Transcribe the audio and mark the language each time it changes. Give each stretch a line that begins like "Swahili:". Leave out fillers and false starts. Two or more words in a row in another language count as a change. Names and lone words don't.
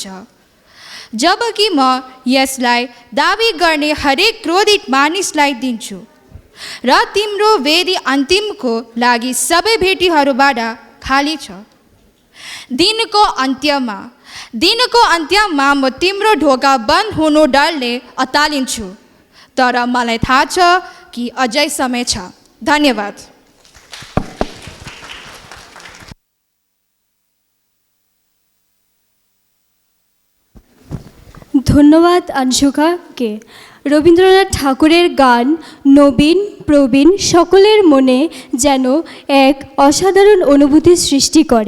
Nepali: जबकि म यसलाई दाबी गर्ने हरेक क्रोधित मानिसलाई दिन्छु र तिम्रो वेदी अन्तिमको लागि सबै भेटीहरूबाट खाली छ। दिनको अन्त्यमा म तिम्रो ढोका बन्द हुनु डरले अतालिन्छु, तर मलाई थाहा छ कि अझै समय छ। धन्यवाद।
Bangla: ধন্যবাদ আনশুকাকে। রবীন্দ্রনাথ ঠাকুরের গান নবীন প্রবীণ সকলের মনে যেন এক অসাধারণ অনুভূতি সৃষ্টি করে।